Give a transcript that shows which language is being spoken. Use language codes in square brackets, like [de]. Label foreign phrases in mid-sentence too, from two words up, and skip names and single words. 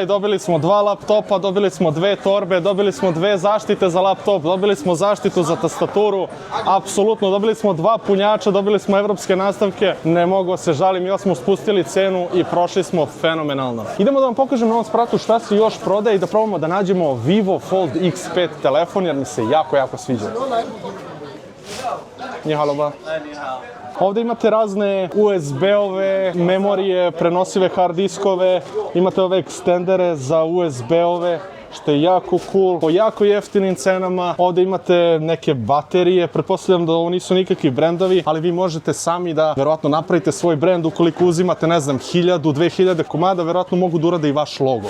[sr] Dobili smo 2 laptopa, dobili smo 2 torbe, dobili smo 2 zaštite za laptop, dobili smo zaštitu za tastaturu. Apsolutno, dobili smo 2 punjača, dobili smo evropske nastavke. Ne mogu se žalim, još smo spustili cenu i prošli smo fenomenalno. Idemo da vam pokažem na ovom spratu šta se još prodaje i da probamo da nađemo Vivo Fold X5 telefon jer mi se jako sviđa. Ni halo ba. Ovdje imate razne USB-ove, memorije, prenosive hard diskove, imate ove ekstendere za USB-ove, što je jako cool, po jako jeftinim cenama. Ovdje imate neke baterije, pretpostavljam da ovo nisu nikakvi brendovi, ali vi možete sami da verovatno napravite svoj brend ukoliko uzimate, ne znam, 1000-2000 komada, verovatno mogu da urade i vaš logo.